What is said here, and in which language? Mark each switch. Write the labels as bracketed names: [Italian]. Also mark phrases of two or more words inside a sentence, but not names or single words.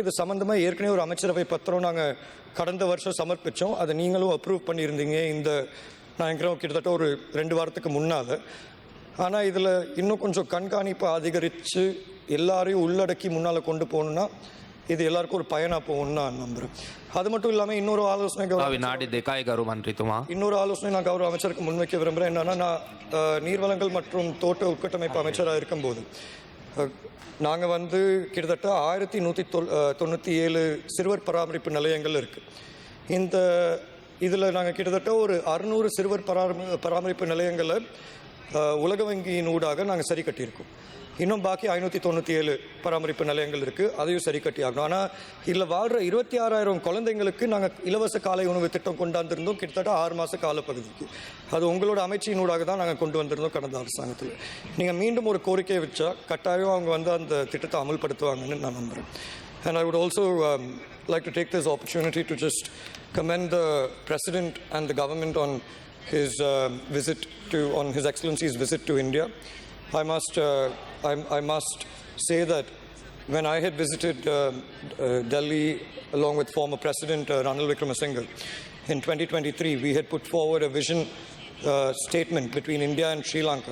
[Tamil] இது சம்மந்தமாக ஏற்கனவே ஒரு அமைச்சரவை பத்திரம் நாங்கள் கடந்த வருஷம் சமர்ப்பித்தோம், அதை நீங்களும் அப்ரூவ் பண்ணியிருந்தீங்க நான் நினைக்கிறேன் கிட்டத்தட்ட ஒரு 2 வாரத்துக்கு முன்னால். ஆனால் இதில் இன்னும் கொஞ்சம் கண்காணிப்பை அதிகரித்து எல்லாரையும் உள்ளடக்கி முன்னால் கொண்டு போகணுன்னா இது எல்லாருக்கும் ஒரு பயனாக போகும்னு நான் நம்புகிறேன். அது மட்டும் இல்லாமல் இன்னொரு ஆலோசனை [Sinhala] විනාඩි 2යි ගරු මන්ත්‍රීතුමා. [Tamil] இன்னொரு ஆலோசனை நான் கௌரவ அமைச்சருக்கு முன்வைக்க விரும்புகிறேன். என்னன்னா, நான் நீர்வளங்கள் மற்றும் தோட்ட உட்கட்டமைப்பு அமைச்சராக இருக்கும்போது நாங்கள் வந்து கிட்டத்தட்ட 1197 சிறுவர் பராமரிப்பு நிலையங்கள் இருக்குது. இதில் நாங்கள் கிட்டத்தட்ட ஒரு 600 சிறுவர் பராமரிப்பு நிலையங்களை உலக வங்கியின் ஊடாக நாங்கள் சரி கட்டியிருக்கோம். இன்னும் பாக்கி 597 பராமரிப்பு நிலையங்கள் இருக்குது, அதையும் சரி கட்டி ஆகணும். ஆனால் இதில் வாழ்கிற 26,000 குழந்தைங்களுக்கு நாங்கள் இலவச காலை உணவு திட்டம் கொண்டாந்துருந்தோம் கிட்டத்தட்ட 6 மாத காலப்பகுதிக்கு. அது உங்களோட அமைச்சினூடாக தான் நாங்கள் கொண்டு வந்திருந்தோம் கடந்த அரசாங்கத்தில். நீங்கள் மீண்டும் ஒரு கோரிக்கையை வச்சா கட்டாயம் அவங்க வந்து அந்த திட்டத்தை அமல்படுத்துவாங்கன்னு நான் நம்புகிறேன். [English] And I would also like to take this opportunity to just commend the President and the government on his on His Excellency's visit to India. I must say that when I had visited Delhi along with former President Ranil Wickremesinghe in 2023, we had put forward a vision statement between India and Sri Lanka.